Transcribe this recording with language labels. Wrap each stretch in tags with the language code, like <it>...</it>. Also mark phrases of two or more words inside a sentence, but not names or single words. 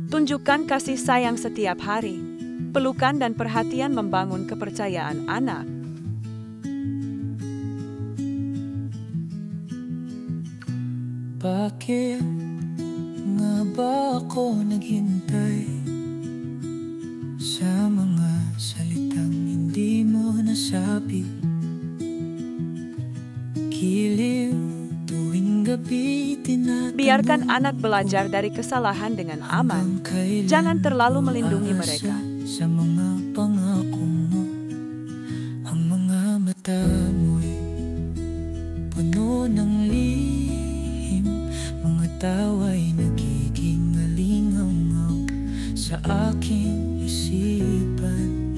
<id>Tunjukkan kasih sayang setiap hari. Pelukan dan perhatian membangun kepercayaan anak.</id> <tl>Bakit nga ba ako naghintay sa mga salitang hindi mo nasabi? Giliw tuwing gabi tinatanong.</tl> <id>Biarkan anak belajar dari kesalahan dengan aman. Jangan terlalu melindungi mereka.</id> <tl>Sa mga pangako mo, ang mga mata mo'y puno ng lihim. Mga tawa'y nagiging alingaw sa aking isipan.</tl>